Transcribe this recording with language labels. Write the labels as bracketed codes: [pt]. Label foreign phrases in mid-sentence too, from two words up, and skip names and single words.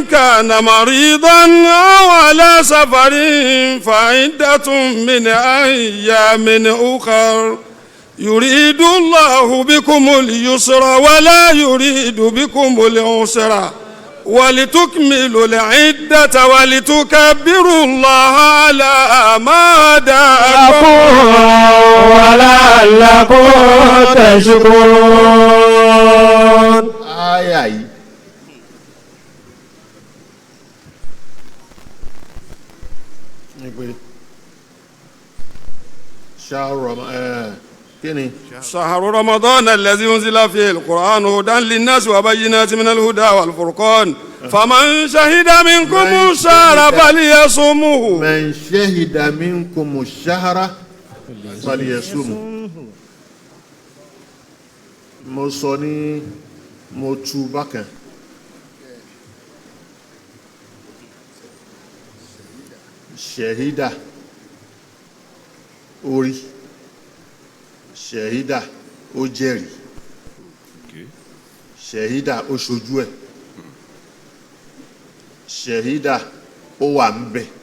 [ar] كان مريضا أو على سفر فعدة من أيام أخر يريد الله بكم اليسر ولا يريد بكم العسر ولتكملوا العدة ولتكبروا الله على ما هداكم ولعلكم تشكرون. [yo] Aya yìí ní pé kíni [ar] شهر رمضان الذي أنزل فيه القرآن هدى للناس وبينات من الهدى والفرقان فمن شهد منكم الشهر فليصومه. من شهد منكم الشهر فليصمه. [yo] mo sọ ní mo tú bákan shahida orí shahida ó jẹ́rìí shahida ó ṣojú ẹ̀ shahida ó wà ń bẹ̀.